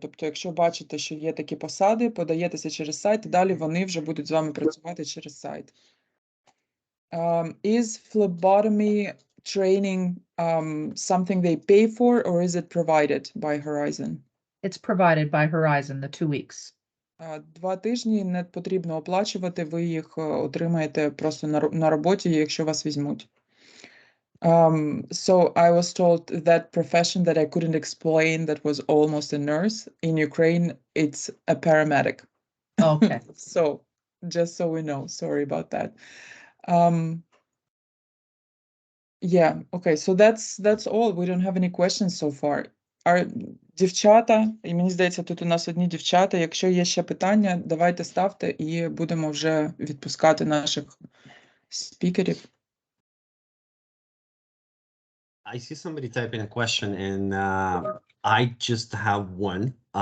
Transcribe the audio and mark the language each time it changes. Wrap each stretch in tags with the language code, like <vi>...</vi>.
<uk>Тобто, якщо бачите, що є такі посади, подаєтеся через сайт, і далі вони вже будуть з вами працювати через сайт.</uk> <en>Is phlebotomy training something they pay for, or is it provided by Horizon? It's provided by Horizon, the 2 weeks.</en> <uk>2 тижні не потрібно оплачувати, ви їх отримаєте просто на роботі, якщо вас візьмуть.</uk> <en>So I was told that profession that I couldn't explain that was almost a nurse. In Ukraine, it's a paramedic. Okay. So just so we know, sorry about that. Yeah, okay, so that's all. We don't have any questions so far.</en> <uk>Дівчата, і мені здається, тут у нас одні дівчата. Якщо є ще питання, давайте ставте і будемо вже відпускати наших спікерів.</uk> <en>I see somebody typing a question, and I just have one.</en>